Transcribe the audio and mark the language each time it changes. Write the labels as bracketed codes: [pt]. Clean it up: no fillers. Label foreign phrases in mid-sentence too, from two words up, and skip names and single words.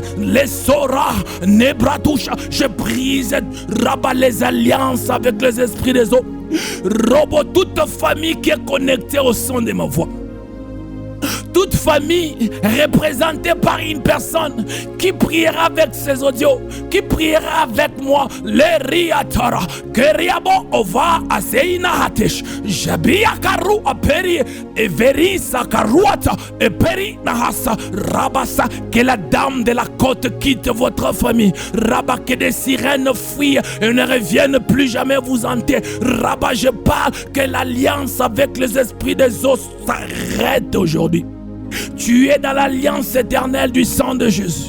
[fr] Les Sora, Nebratoucha, je brise, rabat les alliances avec les esprits des eaux. Robo toute famille qui est connectée au son de ma voix. Toute famille représentée par une personne qui priera avec ses audios, qui priera avec moi, les riatara, keriabo ova aseina hatesh, jabia karu aperi, et veri sakaruata, et peri nahasa, rabasa, que la dame de la côte quitte votre famille, rabat, que des sirènes fuient et ne reviennent plus jamais vous hanter, rabat, je parle que l'alliance avec les esprits des eaux s'arrête aujourd'hui. Tu es dans l'alliance éternelle du sang de Jésus.